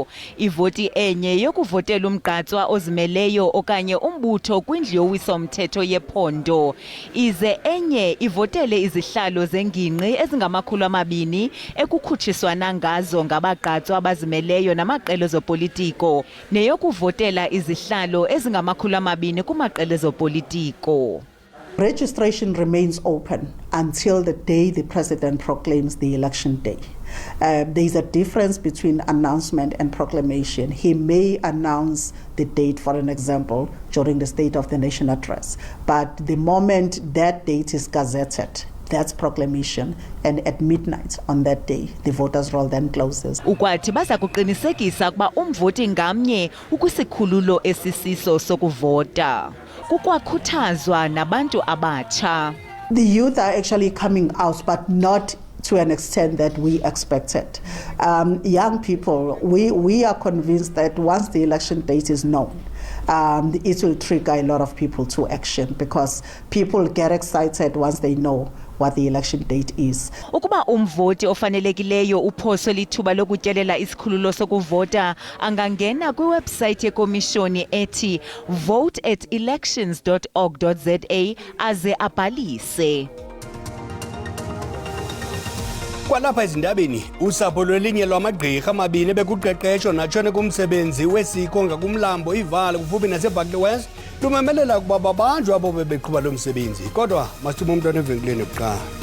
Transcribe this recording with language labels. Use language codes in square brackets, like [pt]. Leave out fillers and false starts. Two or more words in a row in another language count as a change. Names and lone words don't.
[xh] Ivoti enye yokuvotela umgqatswa ozimeleyo okanye umbutho kwindlu yowiso-mthetho yephondo. Ize enye ivotele izihlalo zengingqi ezingama-200 ekukhutshiswana ngazo ngabagqatswa abazimeleyo namaqela ezopolitiko neyokuvotela izihlalo ezingama-200 kumaqela ezopolitiko. [en] Registration remains open until the day the president proclaims the election day. There is a difference between announcement and proclamation. He may announce the date, for an example, during the State of the Nation address. But the moment that date is gazetted, that proclamation, and at midnight on that day, the voters' roll then closes. [xh] Ukwathi baza kuqinisekisa ukuba umvoti ngamnye ukwisikhululo esisiso sokuvota. Kukwakuthazwa nabantu abatsha. [en] The youth are actually coming out, but not to an extent that we expected. Young people, we are convinced that once the election date is known, it will trigger a lot of people to action because people get excited once they know what the election date is. [xh] Ukuba umvoti ofanelekileyo uphoso lithuba lokutyelela isikhululo sokuvota angangena kwiwebsite yekomishoni ethi vote@elections.org.za aze abhalise. Kwalapha ezindabeni usapho lwelinye lwamagqirha amabini bekuqeqesho natshone kumsebenzi wesiko ngakumlambo iVaal kufuphi naseBuckley West lumemelela ukuba babanjwe abo bebeqhuba lo msebenzi kodwa masithume umntwana evenkileni kuqala.